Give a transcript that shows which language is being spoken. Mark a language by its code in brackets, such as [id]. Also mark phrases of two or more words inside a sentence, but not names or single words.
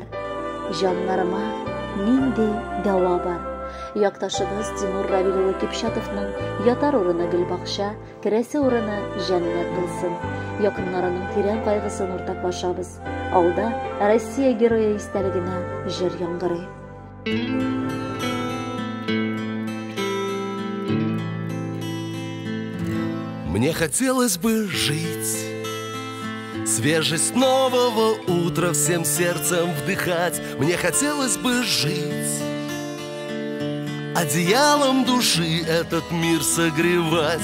[tt] Җаннарыма нинди дәва бар. Якташыбыз Тимур Равил улы Кипчатовның ятар урыны Гөлбакча, керәсе урыны җәннәт булсын. Якыннарының тирән кайгысын уртаклашабыз. Алда Россия герое истәлегенә җыр яңгырый. [ru] Мне хотелось бы жить, свежесть нового утра всем сердцем вдыхать. Мне хотелось бы жить, одеялом души этот мир согревать.